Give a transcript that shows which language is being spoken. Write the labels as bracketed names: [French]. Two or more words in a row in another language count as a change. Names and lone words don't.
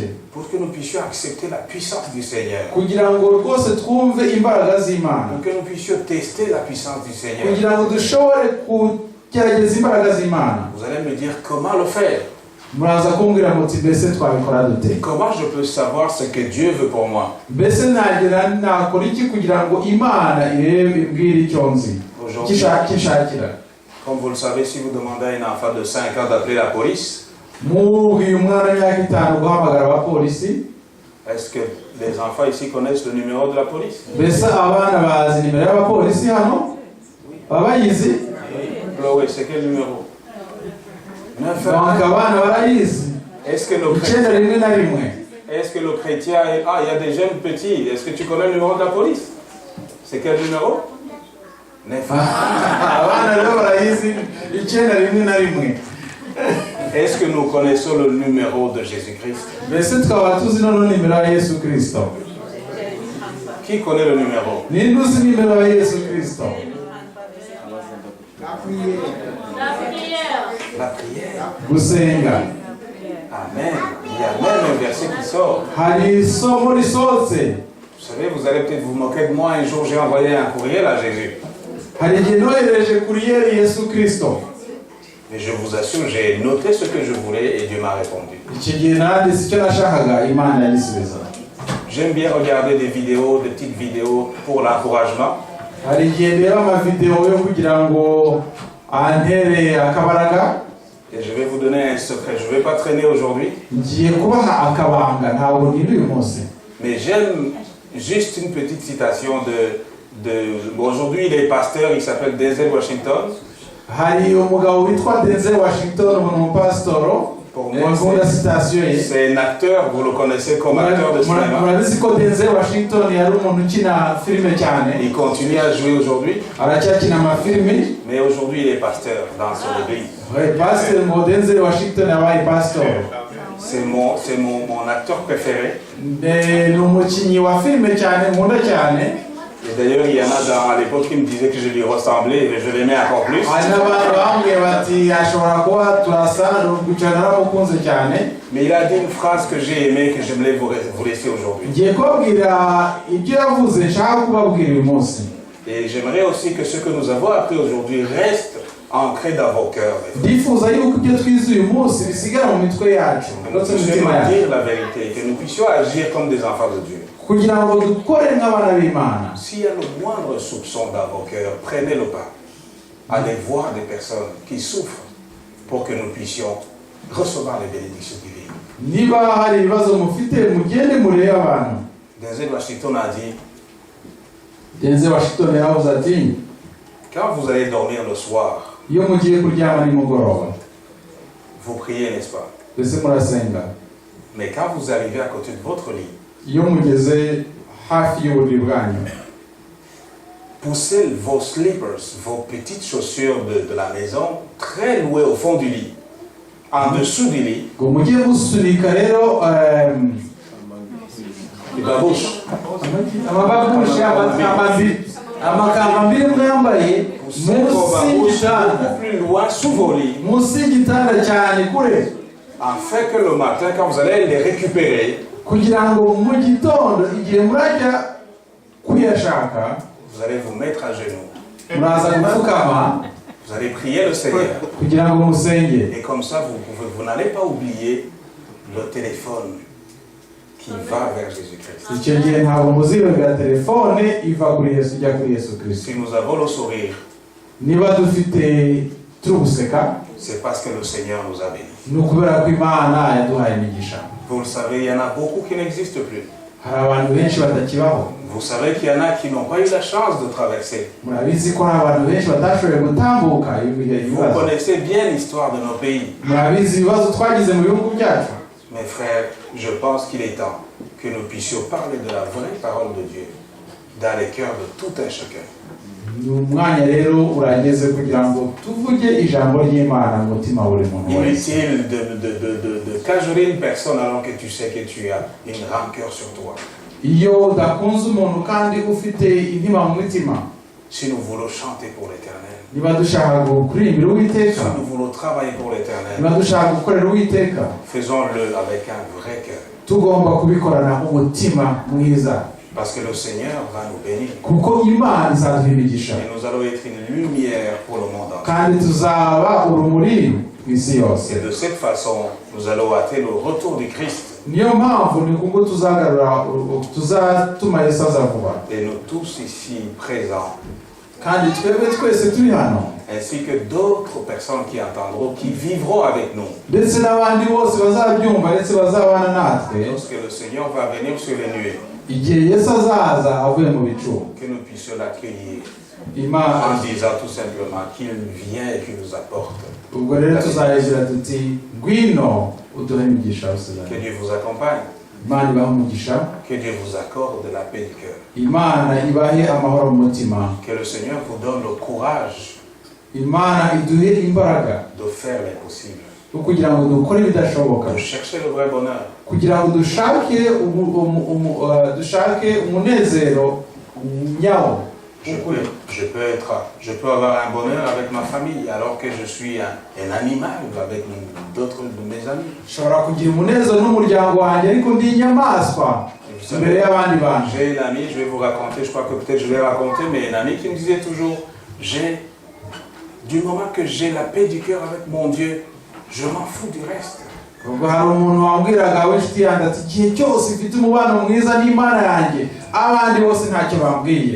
[French] pour que nous puissions accepter la puissance du Seigneur, [Kinyarwanda] kugira ngo rwose twumve imbaraga z'Imana, [French] pour que nous puissions tester la puissance du Seigneur. [Kinyarwanda] kugira ngo dushobore kugerageza imbaraga z'Imana. [French] Vous allez me dire comment le faire, [Kinyarwanda] Muraza kumbwira muti mbese twabikora dute? [French] comment je peux savoir ce que Dieu veut pour moi. [Kinyarwanda] Mbese nakora iki kugira ngo Imana imbwire icyo nzi, [French] Aujourd'hui, [Kinyarwanda] kishakira. [French] comme vous le savez, si vous demandez à un enfant de 5 ans d'appeler la police, [Kinyarwanda] Mubwiye umwana w'imyaka 5 guhamagara abapolisi, [French] est-ce que les enfants ici connaissent le numéro de la police? [Kinyarwanda] mbese abana bazi nimero y'abapolisi hano? Baba bayizi? [French] Oui, c'est quel numéro? 9 Donc ans. [Kinyarwanda] abana barayizi. [French] Est-ce que le [Kinyarwanda] Icyenda rimwe na rimwe. [French] Est-ce que le chrétien est... Ah, il y a des jeunes petits. Est-ce que tu connais le numéro de la police? C'est quel numéro? 9. [Kinyarwanda] Abana rero barayizi icyenda rimwe na rimwe. [French] Est-ce que nous connaissons le numéro de Jésus-Christ? [Kinyarwanda] Mbese twaba tuzi noneho nimero ya Yesu Kristo? [French] Qui connaît le numéro? [Kinyarwanda] Ninde uzi nimero ya Yesu Kristo? [French] La prière. [Kinyarwanda] Gusenga. Amen. [French] Il y a même un verset qui sort. [Kinyarwanda] Hari isomo risohotse. [French] Vous savez, vous allez peut-être vous moquer de moi. Un jour, j'ai envoyé un courriel à Jésus. [Kinyarwanda] Hari igihe nohereje kuriyeri Yesu Kristo. [French] Mais je vous assure, j'ai noté ce que je voulais et Dieu m'a répondu. [Kinyarwanda] Icyo gihe nanditse icyo nashakaga, Imana yagisubiza. [French] J'aime bien regarder des vidéos, des petites vidéos pour l'encouragement. [Kinyarwanda] Hari igihe ndeba amavideo yo kugira ngo antere akabaraga. [French] Et je vais vous donner un secret. Je ne vais pas traîner aujourd'hui. [Kinyarwanda] Ngiye kubaha akabanga, ntabwo niri uyu munsi. [French] Mais j'aime juste une petite citation Bon, aujourd'hui, il est pasteur, il s'appelle Denzel Washington. [Kinyarwanda] Hari umugabo witwa Denzel Washington, umupasitoro. [French] Pour moi, c'est un acteur, vous le connaissez comme acteur de cinéma. [Kinyarwanda] Murabizi ko Denzel Washington yari umuntu ukina filime cyane. [French] Il continue à jouer aujourd'hui. [Kinyarwanda] Aracyakina amafilimi. [French] Mais aujourd'hui, il est pasteur dans son église. Ouais, pasteur [Kinyarwanda] ngo Denzel Washington yabaye pastor. [French] C'est mon acteur préféré. [Kinyarwanda] Ni umukinnyi wa filime cyane, nkunda cyane. [French] Et d'ailleurs, il y en a à l'époque qui me disaient que je lui ressemblais et je l'aimais encore plus. Mais il a dit une phrase que j'ai aimée, que j'aimerais vous laisser aujourd'hui. Et j'aimerais aussi que ce que nous avons appris aujourd'hui reste ancré dans vos cœurs. Que nous puissions dire la vérité, que nous puissions agir comme des enfants de Dieu. S'il y a le moindre soupçon dans vos cœurs, prenez le pas. aller voir des personnes qui souffrent pour que nous puissions recevoir les bénédictions divines. [Kinyarwanda] niba hari ibibazo mufite mugende murebe abantu. [French] Denzel Washington a dit, [Kinyarwanda] Denzel Washington yaravuze ati [French] quand vous allez dormir le soir, [Kinyarwanda] iyo mugiye kuryama nimugoroba [French] vous priez, n'est-ce pas? [Kinyarwanda] mbese murasenga, [French] Mais quand vous arrivez à côté de votre lit, [Kinyarwanda] iyo mugeze hafi y'uburiri bwanyu [French] poussez vos slippers, vos petites chaussures de la maison, très loin au fond du lit, en dessous du lit, [Kinyarwanda] ngo mujye musunika rero [French] les babouches. [Kinyarwanda] amababushe amakambambiri mwambaye [French] Poussez vos babouches beaucoup plus loin sous vos lits, [Kinyarwanda] munsi y'igitanda cyane kure, [French] afin que le matin, quand vous allez les récupérer, [Kinyarwanda] kugira ngo mu gitondo igihe murajya kuyashaka [French] vous allez vous mettre à genoux. [Kinyarwanda] muraza gupfukama [French] Vous allez prier le Seigneur. [Kinyarwanda] kugira ngo musenge. [French] Et comme ça, vous n'allez pas oublier le téléphone qui va vers Jésus-Christ. [Kinyarwanda] icyo gihe ntabwo muzibabwira telefone iva kuri Yesu ijya kuri Yesu Kristo. [French] Si nous avons le sourire, [Kinyarwanda] niba dufite turi guseka [French] c'est parce que le Seigneur nous a bénis. [Kinyarwanda] ni ukubera ko Imana yaduhaye imigisha. [French] Vous le savez, il y en a beaucoup qui n'existent plus. [Kinyarwanda] hari abantu benshi batakibaho. [French] Vous savez qu'il y en a qui n'ont pas eu la chance de traverser. [Kinyarwanda] murabizi ko hari abantu benshi batashoboye gutambuka ibihe [French] Vous [Kinyarwanda] ibibazo. [French] connaissez bien l'histoire de nos pays. [Kinyarwanda] murabizi ibibazo twagize mu bihugu byacu. [French] Mes frères, je pense qu'il est temps que nous puissions parler de la vraie parole de Dieu dans les cœurs de tout un chacun. [Kinyarwanda] ni umwanya rero urageze kugira ngo tuvuge ijambo ry'Imana mu mutima wa buri muntu wese. [French] Inutile de cajoler une personne alors que tu sais que tu as une rancœur sur toi. [Kinyarwanda] iyo udakunze umuntu kandi ufite intima mu mutima, [French] Si nous voulons chanter pour l'Éternel, [Kinyarwanda] niba dushaka kuririmbira Uwiteka, [French] si nous voulons travailler pour l'Éternel, [Kinyarwanda] niba dushaka gukorera Uwiteka, [French] faisons-le avec un vrai cœur. [Kinyarwanda] tugomba kubikorana umutima mwiza, [French] Parce que le Seigneur va nous bénir. [Kinyarwanda] kuko Imana izaduha imigisha [French] Et nous allons être une lumière pour le monde entier. [Kinyarwanda] kandi tuzaba urumuri ku isi yose. [French] Et de cette façon, nous allons hâter le retour du Christ. [Kinyarwanda] niyo mpamvu ni kubwo tuzatuma Yesu aza vuba. [French] Et nous tous ici présents, [Kinyarwanda] kandi twebwe twese turi hano, [French] ainsi que d'autres personnes qui entendront, qui vivront avec nous. [Kinyarwanda] ndetse n'abandi bose bazabyumva ndetse bazabana natwe [French] Lorsque le Seigneur va venir sur les nuées, [Kinyarwanda] igihe Yesu azaza avuye mu bicu. [French] que nous puissions l'accueillir [Kinyarwanda] Imana [French] en disant tout simplement qu'il vient et qu'il nous apporte. [Kinyarwanda] ubwo rero tuzagira tuti ngwino uduhe imigisha usizana. [French] Que Dieu vous accompagne, [Kinyarwanda] Imana ibahe umugisha, [French] que Dieu vous accorde de la paix du cœur. [Kinyarwanda] Imana ibahe amahoro mu mutima, [French] Que le Seigneur vous donne le courage [Kinyarwanda] Imana iduhe imbaraga [French] de faire l'impossible, [Kinyarwanda] yo kugira ngo dukore ibidashoboka, [French] de chercher le vrai bonheur. [Kinyarwanda] kugira ngo dushake umunezero nyawo. [French] Je peux avoir un bonheur avec ma famille alors que je suis un animal avec d'autres de mes amis. [Kinyarwanda] Nshobora kugira umunezero n'umuryango wanjye ariko ndi inyamaswa imbere y'abandi bantu. [French] J'ai une amie, je vais vous raconter, je crois que peut-être je vais raconter, mais une amie qui me disait toujours, du moment que j'ai la paix du cœur avec mon Dieu, je m'en fous du reste. [Kinyarwanda] ubwo hari umuntu wambwiraga w'inshuti yanjye ati igihe cyose mfite umubano mwiza n'Imana yanjye abandi bose ntacyo bambwiye.